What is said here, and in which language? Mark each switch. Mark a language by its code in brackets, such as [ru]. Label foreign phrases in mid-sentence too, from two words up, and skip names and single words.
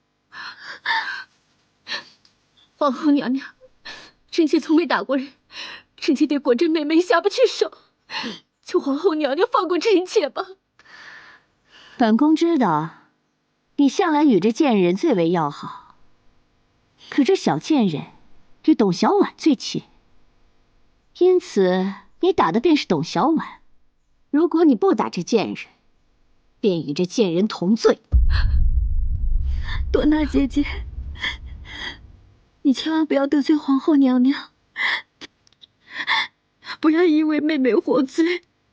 [zh] 皇後娘娘，臣妾從未打過人，臣妾對果真妹妹下不去手，求皇後娘娘放過臣妾吧。本宮知道，你向來與這賤人最為要好，可這小賤人與董小宛最親。因此，你打的便是董小宛。如果你不打這賤人，便與這賤人同罪。朵娜姐姐，你千萬不要得罪皇後娘娘，不要因為妹妹獲罪。